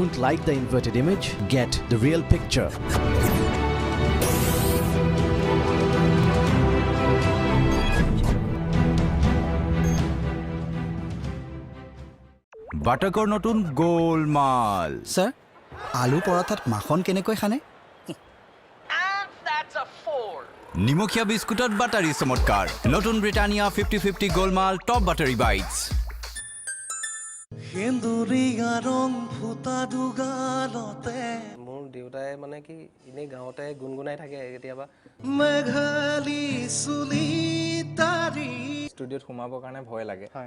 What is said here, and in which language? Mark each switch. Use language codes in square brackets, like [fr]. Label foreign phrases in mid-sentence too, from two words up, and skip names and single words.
[en] like the inverted image? Get the real picture. [as] বাটাকৰ নতুন গোলমাল স্যার আলু পৰঠাত মাখন কেনেকৈ খানে নিমখীয়া বিস্কুটত বাটাৰী চমৎকাৰ নতুন ব্ৰিটানিয়া 50-50 গোলমাল টপ বাটাৰী বাইটছ মোৰ দেউতাই মানে কি ইনে গাঁৱতে গুনগুনাই থাকে কেতিয়াবা ষ্টুডিঅ'ত সোমাবৰ কাৰণে ভয় লাগে